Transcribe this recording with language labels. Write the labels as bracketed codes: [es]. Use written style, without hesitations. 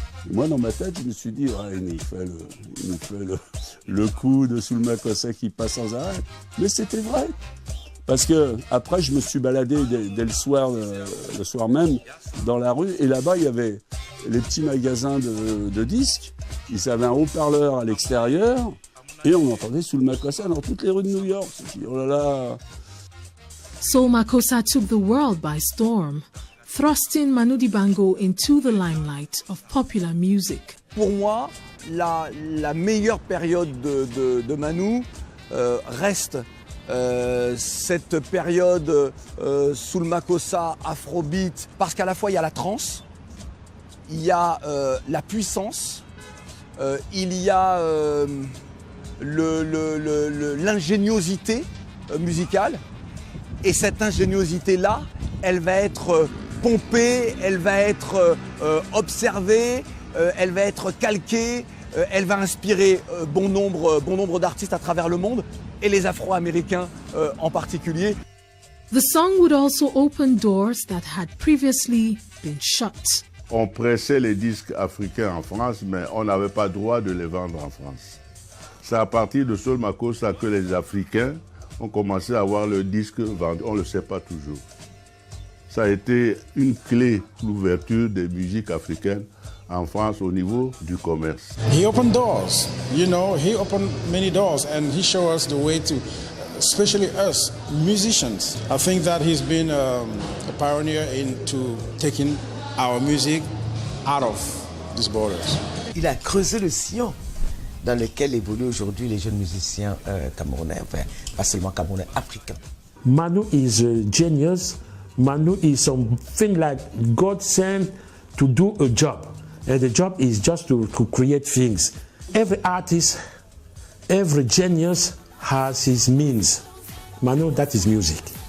[fr] Et moi, dans ma tête, je me suis dit, ouais, il nous fait le coup de Soul Makossa qui passe sans arrêt. Mais c'était vrai. Parce que après, je me suis baladé dès le soir même, dans la rue. Et là-bas, il y avait les petits magasins de disques. Ils avaient un haut-parleur à l'extérieur. Et on entendait Soul Makossa dans toutes les rues de New York. Je me suis dit, oh là là. [en] Soul Makossa took the world by storm, thrusting Manu Dibango into the limelight of popular music. [fr] Pour moi, la meilleure période de Manu reste cette période Soul Makossa, Afrobeat, parce qu'à la fois il y a la trance, il y a la puissance, il y a l'ingéniosité musicale, et cette ingéniosité-là, elle va être pompée, elle va être observée, elle va être calquée, Elle va inspirer bon nombre d'artistes à travers le monde, et les Afro-Américains en particulier. [en] The song would also open doors that had previously been shut. [fr] On pressait les disques africains en France, mais on n'avait pas droit de les vendre en France. C'est à partir de Soul Makossa que les Africains ont commencé à avoir le disque vendu. On ne le sait pas toujours. Ça a été une clé pour l'ouverture des musiques africaines en France au niveau du commerce. [en] He opened doors, you know, he opened many doors and he showed us the way to, especially us musicians. I think that he's been a pioneer into taking our music out of these borders. [fr] Il a creusé le sillon dans lequel évoluent aujourd'hui les jeunes musiciens camerounais, enfin, pas seulement camerounais, africains. [en] Manu is a genius. Manu is something like God sent to do a job. And the job is just to create things. Every artist, every genius has his means. Manu, that is music.